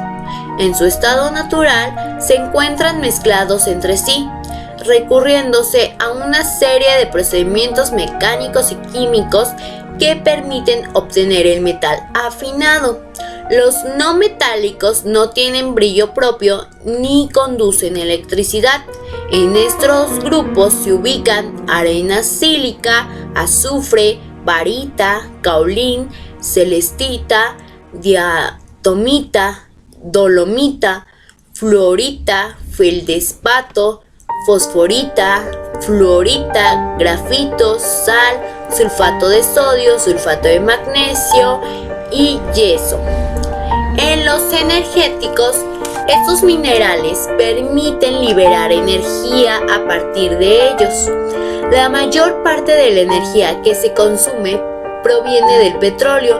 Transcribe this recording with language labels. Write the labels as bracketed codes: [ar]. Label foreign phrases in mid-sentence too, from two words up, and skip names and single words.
[es] En su estado natural se encuentran mezclados entre sí, recurriéndose a una serie de procedimientos mecánicos y químicos que permiten obtener el metal afinado. Los no metálicos no tienen brillo propio ni conducen electricidad. En estos grupos se ubican arena sílica, azufre, barita, caolín, celestita, diatomita, dolomita, fluorita, feldespato, fosforita, fluorita, grafito, sal, sulfato de sodio, sulfato de magnesio y yeso. En los energéticos, estos minerales permiten liberar energía a partir de ellos. La mayor parte de la energía que se consume proviene del petróleo.